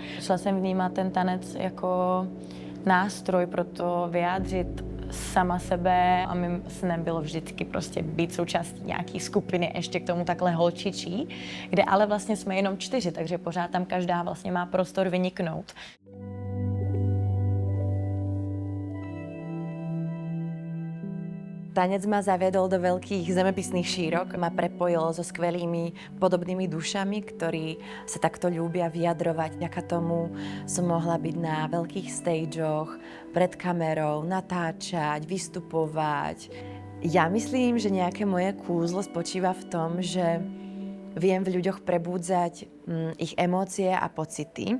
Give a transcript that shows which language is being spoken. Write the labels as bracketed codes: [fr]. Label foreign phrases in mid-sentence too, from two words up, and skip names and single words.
[cs] Šla jsem vnímat ten tanec jako nástroj pro to vyjádřit sama sebe a mým snem bylo vždycky prostě být součástí nějaký skupiny, ještě k tomu takhle holčičí, kde ale vlastně jsme jenom 4, takže pořád tam každá vlastně má prostor vyniknout. [sk] Tanec ma zaviedol do veľkých zemepisných šírok, ma prepojil so skvelými podobnými dušami, ktorí sa takto ľúbia vyjadrovať. Vďaka tomu som mohla byť na veľkých stageoch, pred kamerou, natáčať, vystupovať. Ja myslím, že nejaké moje kúzlo spočíva v tom, že viem v ľuďoch prebúdzať ich emócie a pocity.